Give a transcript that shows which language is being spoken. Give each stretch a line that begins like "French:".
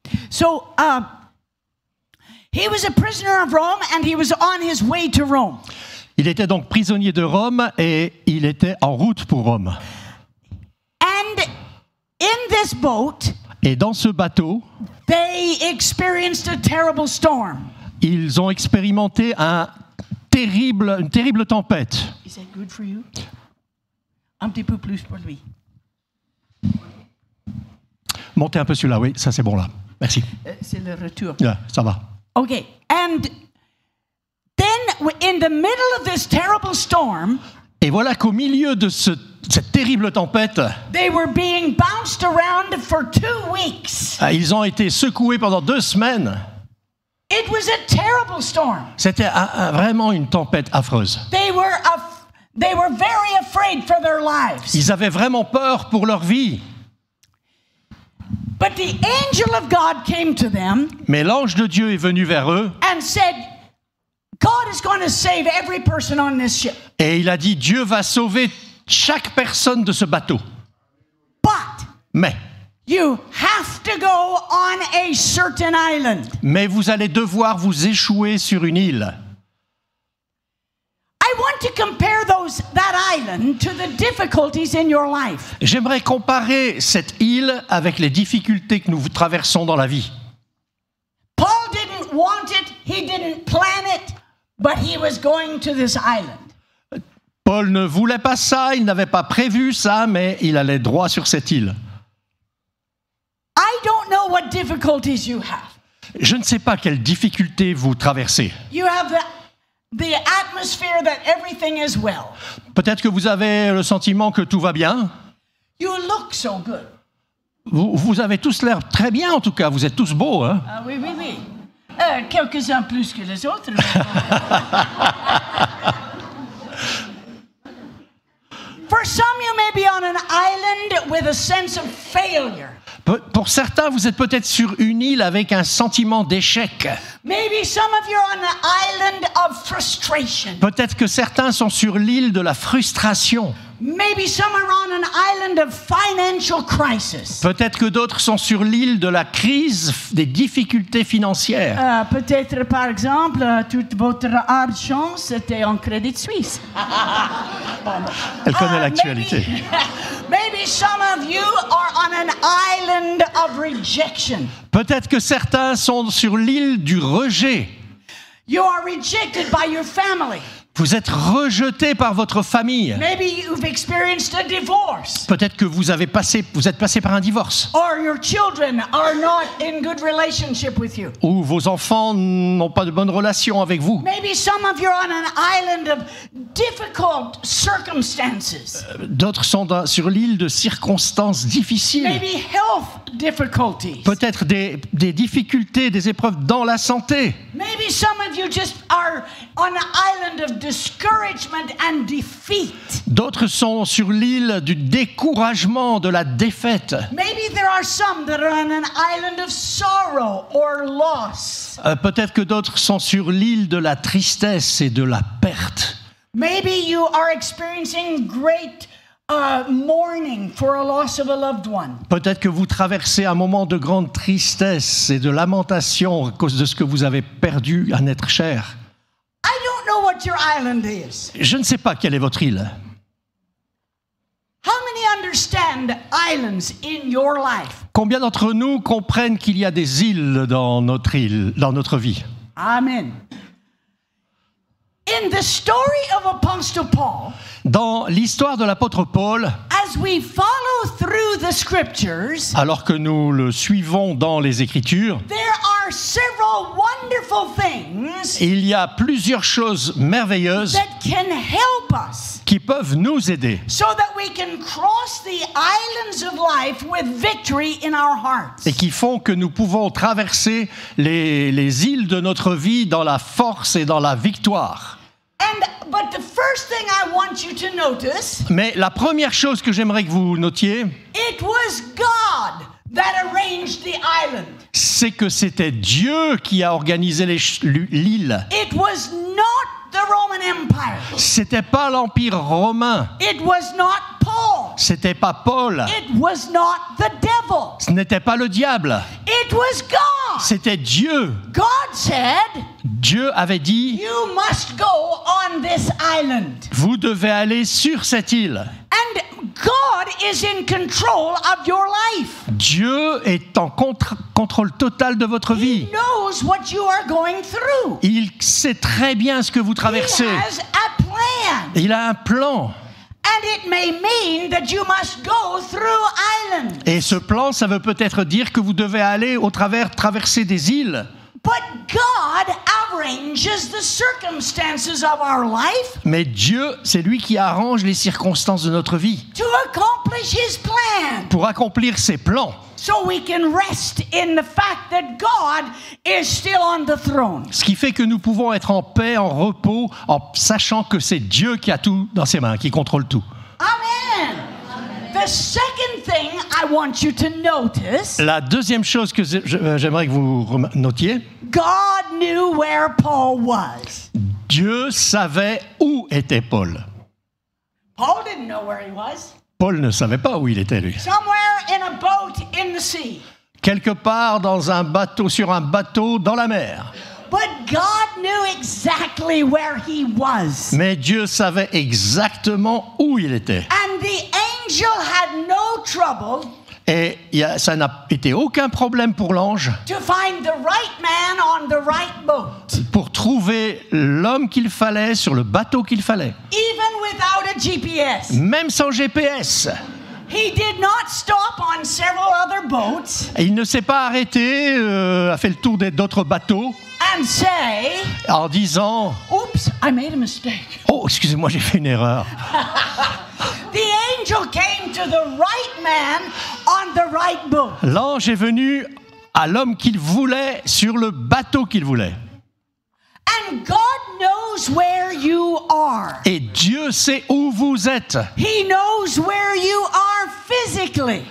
English: So, he was a prisoner of Rome and he was on his way to Rome.
French: Il était donc prisonnier de Rome et il était en route pour Rome.
English: And in this boat,
French: et dans ce bateau,
English: they experienced a terrible storm.
French: Ils ont expérimenté une terrible tempête.
English: Is that good for you?
French: Un petit peu plus pour lui. Montez un peu celui-là, oui, ça c'est bon là. Merci. C'est le retour. Yeah, ça va.
English: Okay, and then in the middle of this terrible storm,
French: et voilà qu'au milieu de cette terrible tempête,
English: they were being bounced around for 2 weeks.
French: Ils ont été secoués pendant 2 semaines.
English: It was a terrible storm.
French: C'était vraiment une tempête affreuse.
English: They were very afraid for their lives.
French: Ils avaient vraiment peur pour leur vie.
English: But the angel of God came to them.
French: Mais l'ange de Dieu est venu vers eux.
English: And said, God is going to save every person on this ship.
French: Et il a dit, Dieu va sauver chaque personne de ce bateau. Mais
English: you have to go on a certain island.
French: Mais vous allez devoir vous échouer sur une île.
English: I want to compare that island to the difficulties in your life.
French: J'aimerais comparer cette île avec les difficultés que nous traversons dans la vie.
English: Paul didn't want it, he didn't plan it, but he was going to this island.
French: Paul ne voulait pas ça, il n'avait pas prévu ça, mais il allait droit sur cette île.
English: I don't know what difficulties you have.
French: Je ne sais pas quelles difficultés vous traversez.
English: You have the atmosphere that everything is well.
French: Peut-être que vous avez le sentiment que tout va bien.
English: You look so good.
French: Vous avez tous l'air très bien, en tout cas. Vous êtes tous beaux, hein? Ah oui. Quelques-uns plus que les autres.
English: For some, you may be on an island with a sense of failure.
French: Pour certains, vous êtes peut-être sur une île avec un sentiment d'échec.
English: Maybe some of you are on an island of frustration.
French: Peut-être que certains sont sur l'île de la frustration.
English: Maybe some are on an island of financial crisis.
French: Peut-être que d'autres sont sur l'île de la crise, des difficultés financières. Peut-être, par exemple, toute votre argent, c'était en Crédit Suisse. Elle connaît l'actualité.
English: Maybe some of you are on an island of rejection.
French: Peut-être que certains sont sur l'île du rejet.
English: You are rejected by your family.
French: Vous êtes rejeté par votre famille.
English: Maybe you've experienced a divorce.
French: Peut-être que vous êtes passé par un divorce.
English: Or your children are not in good relationship with you.
French: Ou vos enfants n'ont pas de bonne relation avec vous.
English: Maybe some of you are on an island of difficult circumstances.
French: D'autres sont sur l'île de circonstances difficiles.
English: Maybe health difficulties.
French: Peut-être des difficultés, des épreuves dans la santé.
English: Maybe some of you just are on an island of discouragement and defeat.
French: D'autres sont sur l'île du découragement, de la défaite.
English: Maybe there are some that are on an island of sorrow or loss.
French: Peut-être que d'autres sont sur l'île de la tristesse et de la perte.
English: Maybe you are experiencing great mourning for a loss of a loved one.
French: Peut-être que vous traversez un moment de grande tristesse et de lamentation à cause de ce que vous avez perdu, un être cher.
English: I don't know what your island is.
French: Je ne sais pas quelle est votre île.
English: How many understand islands in your life?
French: Combien d'entre nous comprennent qu'il y a des îles dans notre vie?
English: Amen. In the story of Apostle Paul,
French: Dans l'histoire de l'apôtre Paul,
English: as we follow through the scriptures,
French: alors que nous le suivons dans les Écritures,
English: there are several wonderful things
French: il y a plusieurs choses merveilleuses
English: that can help us
French: qui peuvent nous aider
English: so that we can cross the islands of life with victory in our hearts.
French: et qui font que nous pouvons traverser les îles de notre vie dans la force et dans la victoire.
English: But the first thing I want you to notice,
French: Mais la première chose que j'aimerais que vous notiez,
English: it was God that arranged the island.
French: c'est que c'était Dieu qui a organisé l'île.
English: It was not the Roman Empire.
French: C'était pas l'Empire romain.
English: It was not Paul.
French: C'était pas Paul.
English: It was not the devil.
French: Ce n'était pas le diable.
English: It was God.
French: C'était Dieu.
English: God said,
French: Dieu avait dit,
English: you must go on this island.
French: vous devez aller sur cette île.
English: And God is in control of your life.
French: Dieu est en contrôle total de votre
English: He
French: vie.
English: knows what you are going through.
French: Il sait très bien ce que vous
English: He
French: traversez.
English: has a plan.
French: Il a un plan.
English: And it may mean that you must go through islands.
French: Et ce plan, ça veut peut-être dire que vous devez aller traverser des îles.
English: But God arranges the circumstances of our life
French: Mais Dieu, c'est lui qui arrange les circonstances de notre vie
English: to accomplish His plan.
French: pour accomplir ses plans.
English: So we can rest in the fact that God is still on the throne.
French: Ce qui fait que nous pouvons être en paix, en repos, en sachant que c'est Dieu qui a tout dans ses mains, qui contrôle tout.
English: Amen. The second thing I want you to notice,
French: La deuxième chose que j'aimerais que vous notiez,
English: God knew where Paul was.
French: Dieu savait où était Paul.
English: Paul didn't know where he was.
French: Paul ne savait pas où il était, lui.
English: Somewhere in a boat in the sea.
French: Quelque part dans un bateau, sur un bateau dans la mer.
English: But God knew exactly where he was.
French: Mais Dieu savait exactement où il était.
English: And the angel had no trouble
French: Et ça n'a été aucun problème pour l'ange
English: to find the right man on the right boat,
French: pour trouver l'homme qu'il fallait sur le bateau qu'il fallait.
English: even without a GPS.
French: Même sans GPS.
English: He did not stop on several other boats
French: Et il ne s'est pas arrêté, a fait le tour d'autres bateaux
English: and say,
French: en disant
English: oops, I made a mistake.
French: « Oh, excusez-moi, j'ai fait une erreur.
English: The angel came to the right man on the right boat. »
French: L'ange est venu à l'homme qu'il voulait sur le bateau qu'il voulait.
English: And God knows where you are.
French: Et Dieu sait où vous êtes.
English: He knows where you are physically.